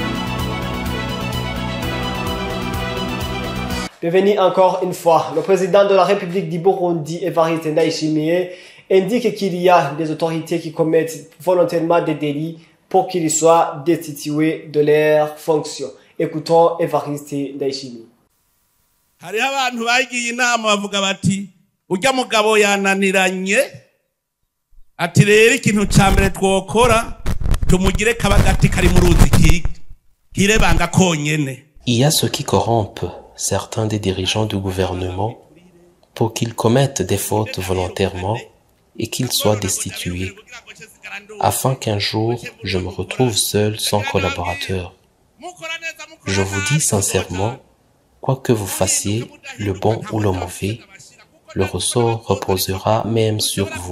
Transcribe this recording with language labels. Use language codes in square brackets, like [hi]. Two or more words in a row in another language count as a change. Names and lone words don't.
[fr] Bienvenue encore une fois. Le président de la République du Burundi, Evariste Ndayishimiye, indique qu'il y a des autorités qui commettent volontairement des délits pour qu'ils soient destitués de leurs fonctions. Écoutons Evariste Ndayishimiye. [rn] Hariho abantu bagiye inama bavuga bati urya mugabo yananiranye ati rero ikintu ca mbere twokora tumugire kabagati kari mu ruzi kirebanga konyene. [fr] Il y a ceux qui corrompent certains des dirigeants du gouvernement pour qu'ils commettent des fautes volontairement et qu'ils soient destitués, afin qu'un jour je me retrouve seul sans collaborateur. Je vous dis sincèrement, quoi que vous fassiez, le bon ou le mauvais, le ressort reposera même sur vous.